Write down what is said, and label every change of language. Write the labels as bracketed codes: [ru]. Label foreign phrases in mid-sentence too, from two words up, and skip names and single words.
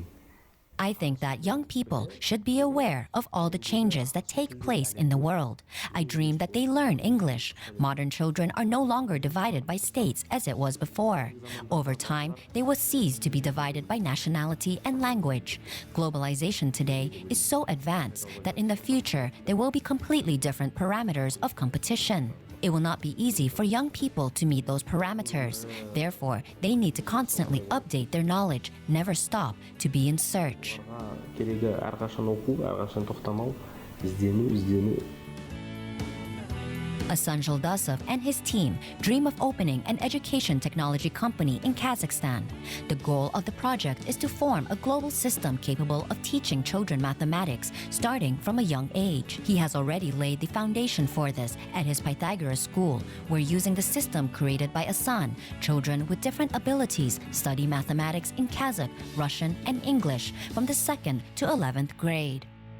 [en] I think that young people should be aware of all the changes that take place in the world. I dream that they learn English. Modern children are no longer divided by states as it was before. Over time, they will cease to be divided by nationality and language. Globalization today is so advanced that in the future, there will be completely different parameters of competition. It will not be easy for young people to meet those parameters. Therefore, they need to constantly update their knowledge, never stop to be in search. [kk] Керегі әрқашан оқу, әрқашан тоқтамау, іздену. [en] Asan Zholdasov and his team dream of opening an education technology company in Kazakhstan. The goal of the project is to form a global system capable of teaching children mathematics starting from a young age. He has already laid the foundation for this at his Pythagoras school, where using the system created by Asan, children with different abilities study mathematics in Kazakh, Russian, and English from the 2nd to 11th grade.